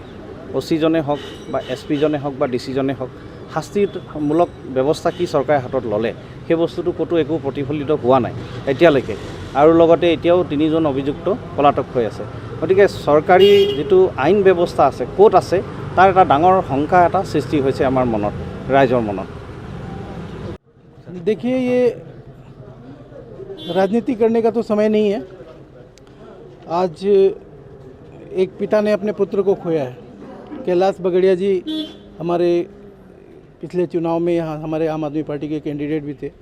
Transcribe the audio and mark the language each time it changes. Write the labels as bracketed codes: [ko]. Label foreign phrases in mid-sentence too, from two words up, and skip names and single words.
[as] অচিজনে হওক বা এছপিজনে হওক বা ডিচিজনে হওক, শাস্তিমূলক ব্যৱস্থা কি চৰকাৰে হাতত ল'লে সেই বস্তুটো ক'তো একো প্ৰতিফলিত হোৱা নাই এতিয়ালৈকে। আৰু লগতে এতিয়াও 3জন অভিযুক্ত পলাতক হৈ আছে। গতিকে চৰকাৰী যিটো আইন ব্যৱস্থা আছে ক'ত আছে তাৰ এটা ডাঙৰ শংকা এটা সৃষ্টি হৈছে আমাৰ মনত, ৰাইজৰ মনত। [hi] देखिए, ये राजनीति करने का तो समय नहीं है। आज एक पिता ने अपने पुत्र को खोया है। कैलाश बगड़िया जी हमारे पिछले चुनाव में यहाँ हमारे आम आदमी पार्टी के कैंडिडेट भी थे।